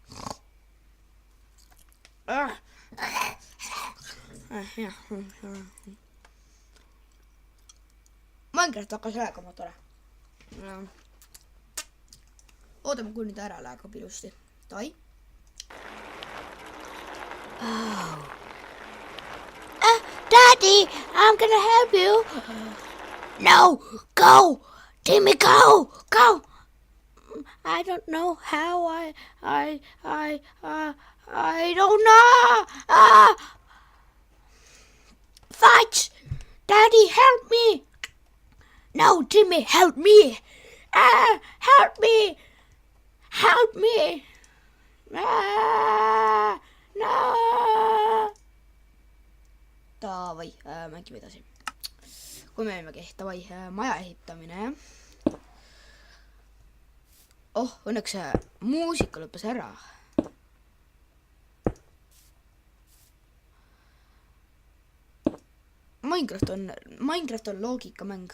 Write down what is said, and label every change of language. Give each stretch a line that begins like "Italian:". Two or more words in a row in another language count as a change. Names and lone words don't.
Estonian: Minecraft hakkas räägama tore. Oodame, kui nüüd ära läheb ilusti. Tai.
English: Daddy, I'm gonna help you. No, go. Timmy, go. I don't know how. I don't know. Fight! Daddy, help me! No, Timmy, help me! Help me! Help me! No!
Estonian: Davai, mängime edasi. Kui me võimegi, davai, maja ehitamine. Oh, õnneks muusika lõppes ära. Minecraft on loogikamäng.